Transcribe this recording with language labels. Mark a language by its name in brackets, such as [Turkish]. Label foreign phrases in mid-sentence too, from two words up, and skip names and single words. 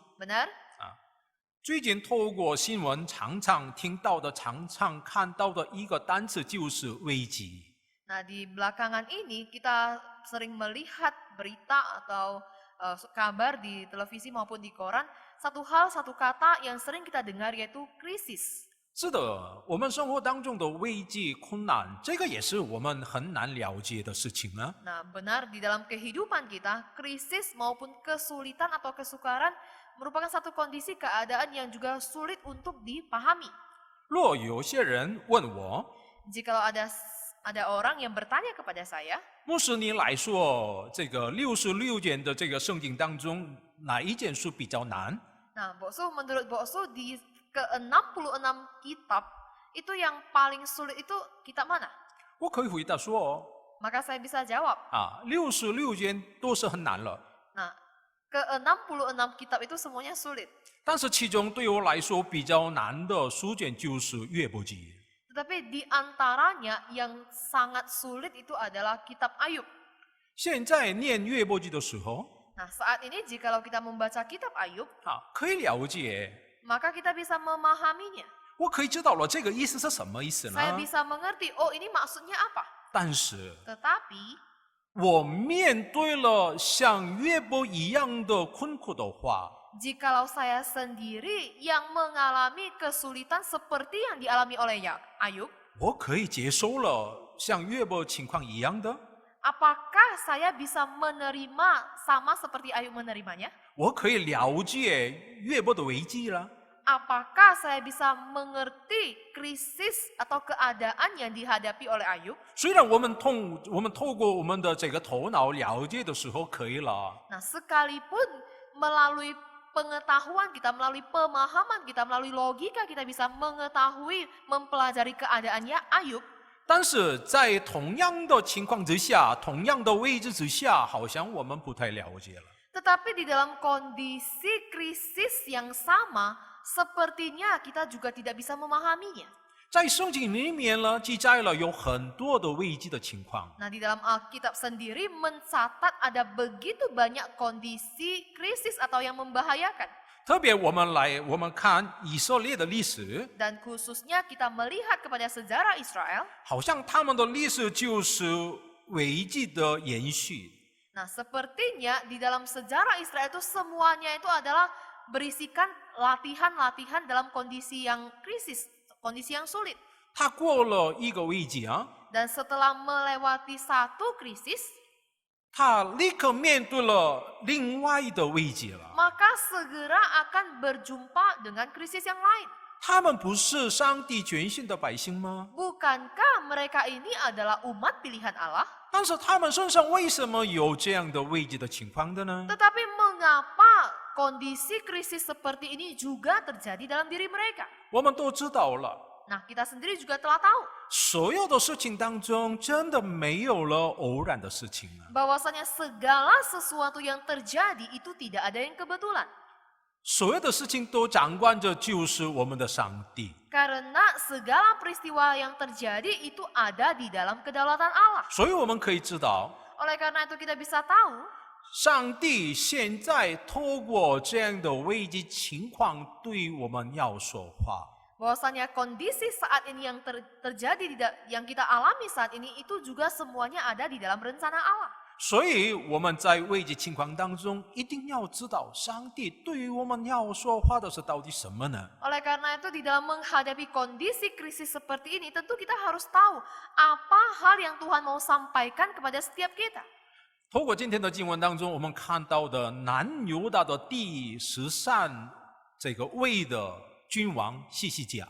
[Indonesian] Benar? [Chinese] 最近透过新闻常常听到的、常常看到的一个单词就是危机。 [Indonesian] Nah di belakangan ini kita sering melihat berita atau kabar di televisi maupun di koran, satu hal, satu kata yang sering kita dengar yaitu krisis. [Chinese] 是的，我们生活当中的危机、困难，这个也是我们很难了解的事情啊。 [Indonesian] Nah benar di dalam kehidupan kita, krisis maupun kesulitan atau kesukaran merupakan satu kondisi keadaan yang juga sulit untuk dipahami. [Chinese] 若有些人问我， [Indonesian] Jikalau ada orang yang bertanya kepada saya, [Chinese] 牧师你来说，这个66卷的这个圣经当中，哪一件书比较难？ [Indonesian] nah Boksu menurut Boksu di ke-66 kitab itu yang paling sulit itu kitab mana? [Chinese] 我可以回答说， [Indonesian] Maka saya bisa jawab, [Chinese] 66 卷都是很难了。 [Indonesian] nah ke-66 kitab itu semuanya sulit. [Chinese] 但是其中对我来说比较难的书卷就是约伯记。 [Indonesian] Tetapi di antaranya yang sangat sulit itu adalah kitab Ayub. [Chinese] 现在念约伯记的时候， [Indonesian] Nah saat ini jikalau kita membaca kitab Ayub, [Chinese] 可以了解， [Indonesian] maka kita bisa memahaminya. [Chinese] 我可以知道了这个意思是什么意思呢？ [Indonesian] Saya bisa mengerti, oh ini maksudnya apa. [Chinese] 但是 [Indonesian] Tetapi [Chinese] 我面对了像约伯一样的困苦的话， [Indonesian] jikalau saya sendiri yang mengalami kesulitan seperti yang dialami oleh Ayub, [Chinese] 我可以接受了像约伯情况一样的， [Indonesian] apakah saya bisa menerima sama seperti Ayub menerimanya? [Chinese] 我可以了解约伯的危机了。 [Indonesian] Apakah saya bisa mengerti krisis atau keadaan yang dihadapi oleh Ayub? [Chinese] 虽然我们透过我们的这个头脑了解的时候可以了， [Indonesian] Nah, sekalipun melalui pengetahuan kita, melalui pemahaman kita, melalui logika kita bisa mengetahui, mempelajari keadaannya Ayub, [Chinese] 但是在同样的情况之下，同样的位置之下，好像我们不太了解了。 [Indonesian] tetapi di dalam kondisi krisis yang sama, sepertinya kita juga tidak bisa memahaminya. [Chinese] 在圣经里面呢，记载了有很多的危机的情况。 [Indonesian] Nah, di dalam Alkitab sendiri mencatat ada begitu banyak kondisi krisis atau yang membahayakan. [Chinese] 特别我们看以色列的历史， [Indonesian] Dan khususnya kita melihat kepada sejarah Israel, [Chinese] 好像他们的历史就是危机的延续。 [Indonesian] nah sepertinya di dalam sejarah Israel itu semuanya itu adalah berisikan latihan-latihan dalam kondisi yang krisis, kondisi yang sulit. [Chinese] 他过了一个危机 [Indonesian] Dan setelah melewati satu krisis, [Chinese] 他立刻面对了另外的危机了。 [Indonesian] maka segera akan berjumpa dengan krisis yang lain. [Chinese] 他们不是上帝拣选的百姓吗？ [Indonesian] Bukankah mereka ini adalah umat pilihan Allah? [Chinese] 但是他们身上为什么有这样的危机的情况的呢？ [Indonesian] Tetapi mengapa kondisi krisis seperti ini juga terjadi dalam diri mereka? [Chinese] 我们都知道了， [Indonesian] Nah, kita sendiri juga telah tahu [Chinese] 所有的事情当中，真的没有了偶然的事情啊！ [Indonesian] bahwasanya segala sesuatu yang terjadi itu tidak ada yang kebetulan. [Chinese] 所有的事情都掌管着就是我们的上帝。 [Indonesian] Karena segala peristiwa yang terjadi itu ada di dalam kedaulatan Allah. [Chinese] 所以我们可以知道， [Indonesian] Oleh karena itu kita bisa tahu [Chinese] 上帝现在透过这样的危机情况对我们要说话。 [Indonesian] bahwasanya kondisi saat ini yang terjadi yang kita alami saat ini itu juga semuanya ada di dalam rencana Allah. [Chinese] 所以我们在危机情况当中，一定要知道上帝对于我们要说话的是到底什么呢？ [Indonesian] Oleh karena itu di dalam menghadapi kondisi krisis seperti ini tentu kita harus tahu apa hal yang Tuhan mau sampaikan kepada setiap kita. [Chinese] 透过今天的经文当中，我们看到的南犹大的第13这个位的君王西西家。